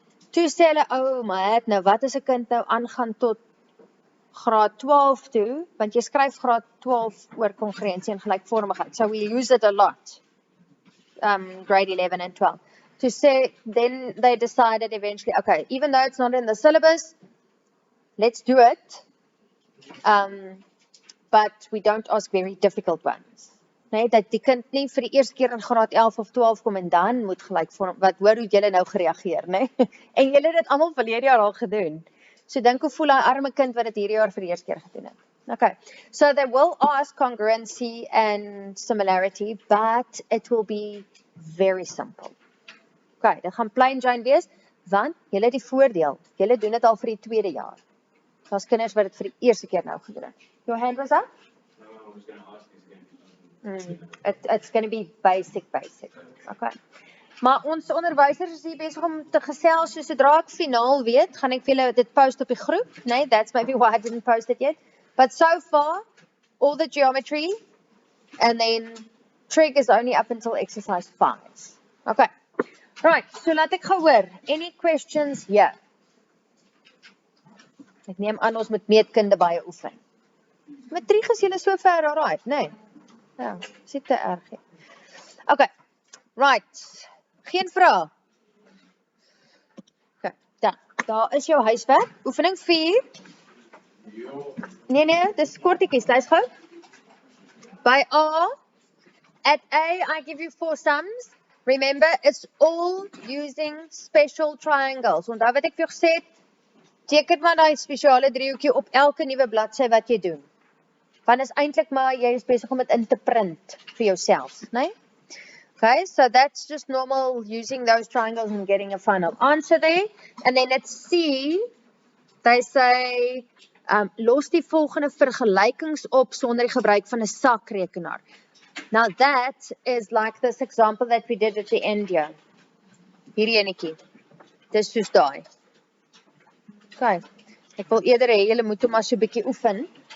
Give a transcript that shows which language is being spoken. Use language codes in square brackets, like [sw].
[af] Toe sê hulle, oh my, nou wat as 'n kind nou aangaan tot graad 12 toe, want jy skryf graad 12 oor kongruensie en gelykvormigheid. [en] So we use it a lot. Grade 11 and 12. To say, then they decided eventually, okay, even though it's not in the syllabus, let's do it. But we don't ask very difficult ones. [af] Nee, dat die kind nie vir die eerste keer in graad 11 of 12 kom en dan moet gelykvorm, wat hoor hoe julle nou gereageer, nee? En julle het dit almal verlede jaar al gedoen. So dink hoe voel daai arme kind wat dit hierdie jaar vir die eerste keer gedoen het. [en] Okay, so they will ask congruency and similarity, but it will be very simple. [af] Okay, dit gaan [en] plain Jane [af] wees, want julle het die voordeel, julle doen dit al vir die tweede jaar. Daar's kinders wat dit vir die eerste keer nou gedoen het. [en] Your hand was up? No, I was going to ask this again. It's going to be basic. Okay. [af] Maar ons onderwysers is hier besig om te gesels, so sodra ek finaal weet, gaan ek vir julle dit post op die groep. [en] Nee, that's maybe why I didn't post it yet. But so far, all the geometry, and then Trig is only up until exercise 5. Okay. Right, so [af] laat ek gou hoor. [en] Any questions here? [af] Ek neem aan ons moet meetkunde baie oefen. Met Trig is julle so ver alright, nee? Ja, is te erg. Okay, right. Geen vrae. Okay, daar is jou huiswerk. Oefening 4. Nee, dis kortetjies, lees gou. [en] By A, at A, I give you 4 sums. Remember, it's all using special triangles. [af] Onthou wat ek vir jou gesê het, teken maar daai spesiale driehoekie op elke nuwe bladsy wat jy doen. Want is eintlik maar, jy is besig om dit in te print vir jouself, nee? [en] Okay, so that's just normal using those triangles and getting a final answer there. And then at C, they say, [af] los die volgende vergelykings op sonder die gebruik van 'n sakrekenaar. [en] Now that is like this example that we did at the end here. [af] Hierdie enetjie. Dis soos daai. Okay, ek wil eerder hê julle moet hom maar so 'n bietjie oefen.